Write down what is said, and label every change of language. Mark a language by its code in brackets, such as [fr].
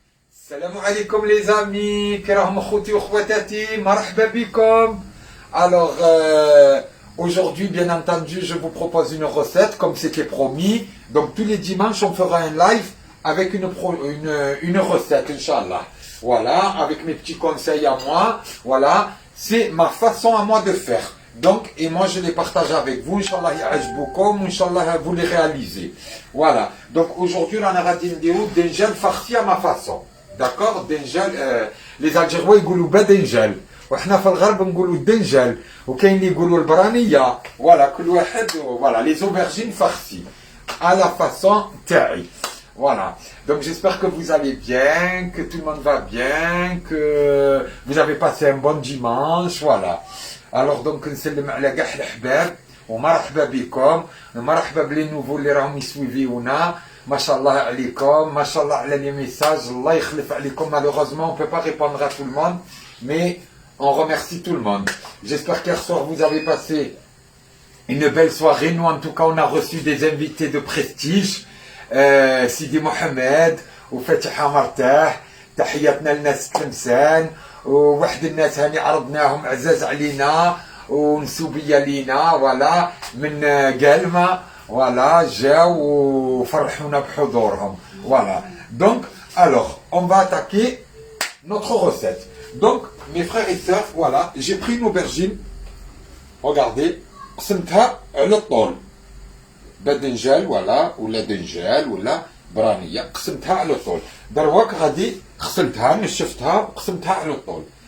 [ar] Salam alaikum [fr] les amis, [ar] كراهم اخوتي واخواتاتي, مرحبا بكم. [fr] Alors aujourd'hui bien entendu je vous propose une recette comme c'était promis. Donc tous les dimanches on fera un live avec une recette Inch'Allah. Voilà, avec mes petits conseils à moi. Voilà, c'est ma façon à moi de faire. Donc, et moi je les partage avec vous, [ar] Inch'Allah ya'ajboukoum, [fr] Inch'Allah vous les réalisez. Voilà, donc aujourd'hui on a dit dinjal farci à ma façon. D'accord, dinjal, les Algérois ils disent pas dinjal. [ar] وإحنا في الغرب نقولوا الدنجل وكاين اللي يقولوا البرانية. [fr] Voilà, [ar] كل واحد, [fr] voilà, les aubergines farcies à la façon تاعي. Voilà, donc j'espère que vous allez bien, que tout le monde va bien, que vous avez passé un bon dimanche, voilà. [ar] Alors donc نسلم على كاع الأحباب ومرحبا بكم, مرحبا بلي نوفو اللي راهم يسويفيونا, ما شاء الله عليكم, ما شاء الله على [fr] les messages, [ar] الله يخلف عليكم. [fr] Malheureusement on peut pas répondre à tout le monde, mais on remercie tout le monde. J'espère qu'hier soir vous avez passé une belle soirée. Nous en tout cas on a reçu des invités de prestige, [ar] سيدي محمد وفتحة مرتاح, تحياتنا لناس تلمسان, وواحد الناس هاني عرضناهم عزاز علينا ونسوبية لينا, ولا من قلمة, ولا جاو وفرحونا بحضورهم. [fr] Voilà, donc alors on va attaquer notre recette. Donc mes frères et sœurs, voilà, j'ai pris une aubergine, regardez, [ar] قسمتها على الطول, بدنجال ولا دنجال ولا برانية, قسمتها على الطول. دروك غادي غسلتها نشفتها وقسمتها على الطول.